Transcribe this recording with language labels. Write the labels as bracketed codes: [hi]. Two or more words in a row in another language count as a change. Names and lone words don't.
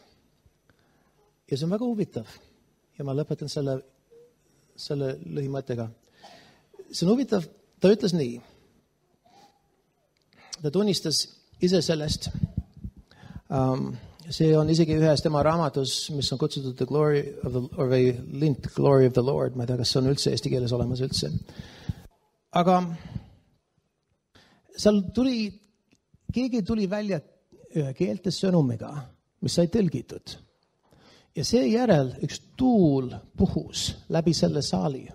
[et] Ja see on väga huvitav. Ja ma lõpetan selle lühimõttega. See on huvitav, ta ütles nii. Ta tunnistas ise sellest. See on isegi ühes tema raamatus, mis on kutsutud The Glory of the, or lint Glory of the Lord. Ma ei tea, kas see on üldse eesti keeles olemas üldse. Aga seal keegi tuli välja keeltes sõnumiga, mis sai tõlgitud. Ja seejärel üks tuul puhus läbi selle saali.